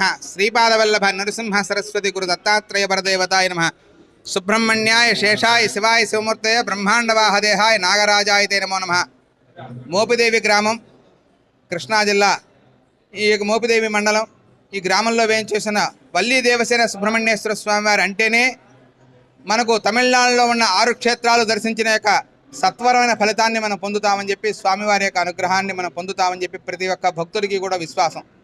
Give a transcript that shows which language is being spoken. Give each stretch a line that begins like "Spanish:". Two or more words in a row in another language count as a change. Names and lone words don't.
Sanskrit: श्रीपादवल्लभ नरसिंह सरस्वती गुरु दत्तात्रेय परदेवताय नमः। सुब्रह्मण्याय शेषाय शिवाय शिवमूर्तये ब्रह्मांडवाहदेहाय नागराजाय ते नमो नमः।
Telugu: మోపిదేవి గ్రామం కృష్ణా జిల్లా ఈ మోపిదేవి మండలం ఈ గ్రామంలో వేయించేసిన వల్లి దేవసేన సుబ్రహ్మణ్యేశ్వర స్వామి వారు అంటేనే మనకు తమిళనాడులో ఉన్న 6 క్షేత్రాలు దర్శించిన యొక్క సత్వరమైన ఫలితాన్ని మనం పొందుతామని చెప్పి స్వామివారి యొక్క అనుగ్రహాన్ని మనం పొందుతామని చెప్పి ప్రతి ఒక్క భక్తుడికి కూడా విశ్వాసం.